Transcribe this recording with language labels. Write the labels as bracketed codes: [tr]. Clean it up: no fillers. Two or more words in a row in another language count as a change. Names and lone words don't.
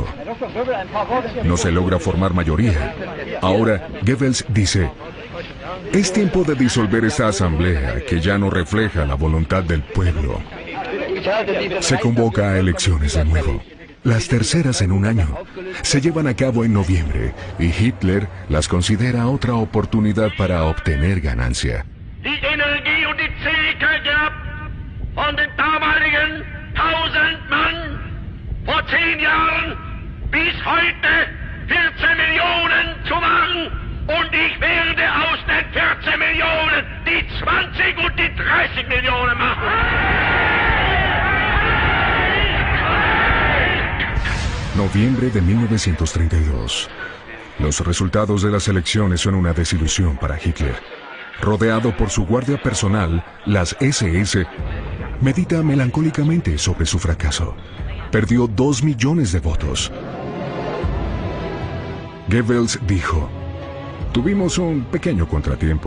[es] No se logra formar mayoría. Ahora, Goebbels dice: es tiempo de disolver esta asamblea que ya no refleja la voluntad del pueblo. Se convoca a elecciones de nuevo. Las terceras en un año. Se llevan a cabo en noviembre y Hitler las considera otra oportunidad para obtener ganancia. [de] Die Energie und die Zähigkeit gehabt, von den damaligen 1000 Mann vor 10 Jahren bis heute 14 Millionen zu machen. Und ich werde aus den 14 Millionen die 20 und die 30 Millionen machen. [es] Noviembre de 1932. Los resultados de las elecciones son una desilusión para Hitler. Rodeado por su guardia personal, las SS, medita melancólicamente sobre su fracaso. Perdió 2 millones de votos. Goebbels dijo: tuvimos un pequeño contratiempo.